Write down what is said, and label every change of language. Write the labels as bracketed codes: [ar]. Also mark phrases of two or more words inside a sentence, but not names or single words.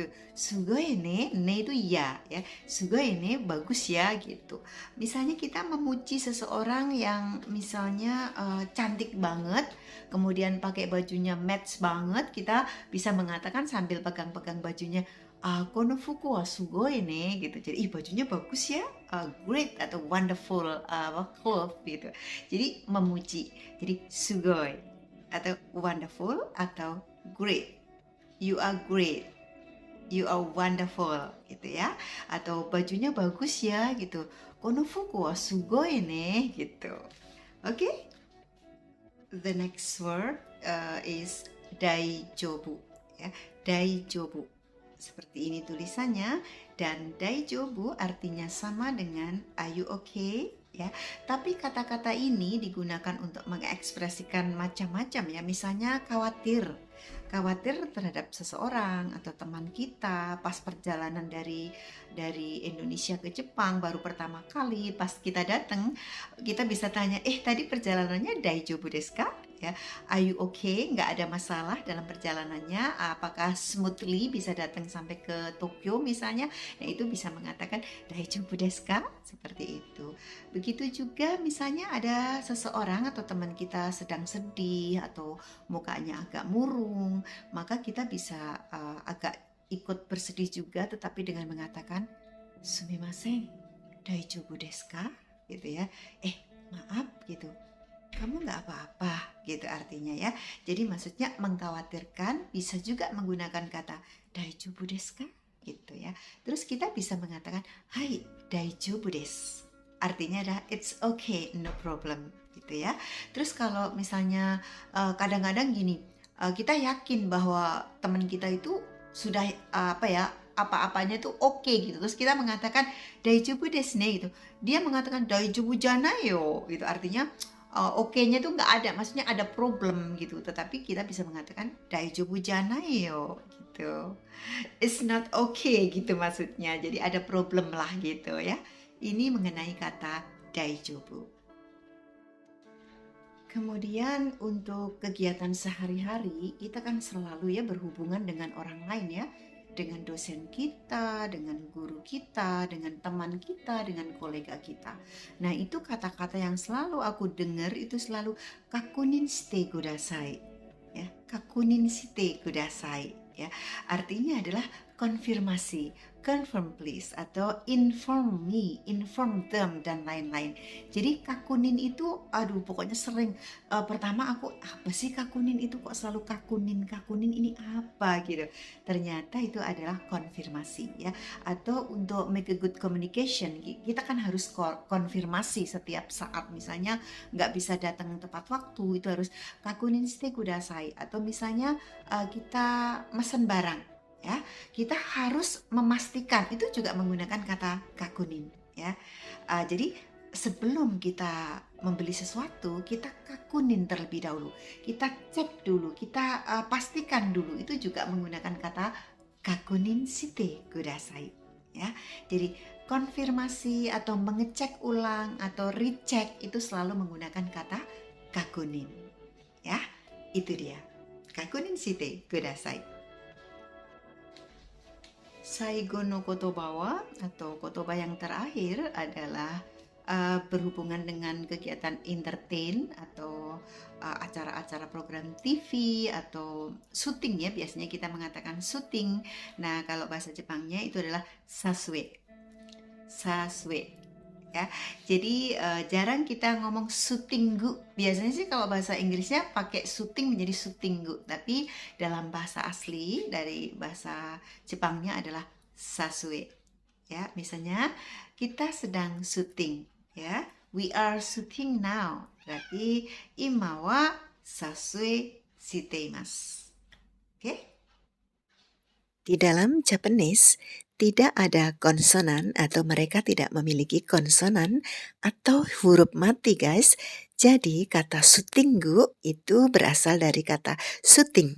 [ja] Sugoi ne [id] itu ya, [ja] sugoi ne [id] bagus ya gitu. Misalnya kita memuji seseorang yang misalnya cantik banget, kemudian pakai bajunya match banget, kita bisa mengatakan sambil pegang-pegang bajunya, [ja] kono fuku wa sugoi ne gitu. [id] Jadi bajunya bagus ya, [en] great atau wonderful cloth gitu. [id] Jadi memuji. Jadi sugoi atau wonderful atau great. [en] You are great. You are wonderful [id] gitu ya. Atau bajunya bagus ya gitu. [ja] Kono fuku wa sugoi ne gitu. [id] Okay? [en] The next word is daijobu ya. Daijobu. [id] Seperti ini tulisannya, dan daijobu artinya sama dengan [en] are you okay [id] ya. Tapi kata-kata ini digunakan untuk mengekspresikan macam-macam ya. Misalnya khawatir terhadap seseorang atau teman kita pas perjalanan dari Indonesia ke Jepang baru pertama kali, pas kita datang kita bisa tanya, tadi perjalanannya [ja] daijobu desu ka? [en] Ya, are you okay? [id] Nggak ada masalah dalam perjalanannya? Apakah smoothly bisa datang sampai ke Tokyo misalnya? Nah itu bisa mengatakan [ja] daijobu desu ka? [id] Seperti itu. Begitu juga misalnya ada seseorang atau teman kita sedang sedih atau mukanya agak murung, murung, maka kita bisa agak ikut bersedih juga, tetapi dengan mengatakan [ja] sumimasen, daijoubu desu ka? [id] Gitu ya. Maaf gitu. Kamu nggak apa-apa gitu artinya ya. Jadi maksudnya mengkhawatirkan, bisa juga menggunakan kata [ja] daijoubu desu ka? [id] Gitu ya. Terus kita bisa mengatakan [ja] hai daijoubu desu. [id] Artinya adalah [en] it's okay, no problem [id] gitu ya. Terus kalau misalnya kadang-kadang gini, kita yakin bahwa teman kita itu sudah apa-apanya tuh oke gitu. Terus kita mengatakan [ja] daijoubu desu ne [id] gitu. Dia mengatakan [ja] daijoubu janai yo [id] gitu. Artinya oke-nya tuh nggak ada, maksudnya ada problem gitu. Tetapi kita bisa mengatakan [ja] daijoubu janai yo [id] gitu. [en] It's not okay [id] gitu maksudnya. Jadi ada problem lah gitu ya. Ini mengenai kata daijoubu. Kemudian untuk kegiatan sehari-hari, kita kan selalu ya berhubungan dengan orang lain ya. Dengan dosen kita, dengan guru kita, dengan teman kita, dengan kolega kita. Nah itu kata-kata yang selalu aku dengar itu selalu [ja] kakunin shite kudasai. Ya, kakunin shite kudasai. [id] Ya, artinya adalah konfirmasi, [en] confirm please, atau inform me, inform them, [id] dan lain-lain. Jadi kakunin itu, aduh pokoknya sering, pertama aku, apa sih kakunin itu, kok selalu kakunin ini apa gitu. Ternyata itu adalah konfirmasi ya, atau untuk [en] make a good communication, [id] kita kan harus konfirmasi setiap saat, misalnya nggak bisa datang tepat waktu, itu harus [ja] kakunin shite kudasai, [id] atau misalnya kita mesen barang. Ya, kita harus memastikan, itu juga menggunakan kata kakunin ya. Jadi sebelum kita membeli sesuatu, kita kakunin terlebih dahulu, kita cek dulu, kita pastikan dulu, itu juga menggunakan kata [ja] kakunin shite kudasai [id] ya. Jadi konfirmasi atau mengecek ulang atau recheck itu selalu menggunakan kata kakunin ya. Itu dia, [ja] kakunin shite kudasai. Saigo no kotoba wa, [id] atau kotoba yang terakhir adalah berhubungan dengan kegiatan entertain atau acara-acara program TV atau syuting ya, biasanya kita mengatakan syuting. Nah kalau bahasa Jepangnya itu adalah sasue ya. Jadi jarang kita ngomong syutinggu. Biasanya sih kalau bahasa Inggrisnya pakai syuting menjadi syutinggu, tapi dalam bahasa asli dari bahasa Jepangnya adalah sasue ya. Misalnya kita sedang syuting ya, [en] we are shooting now, [ja] berarti ima wa sasue shiteimasu. Oke? [id] Di dalam Japanese tidak ada konsonan atau mereka tidak memiliki konsonan atau huruf mati guys. Jadi kata sutinggu itu berasal dari kata syuting.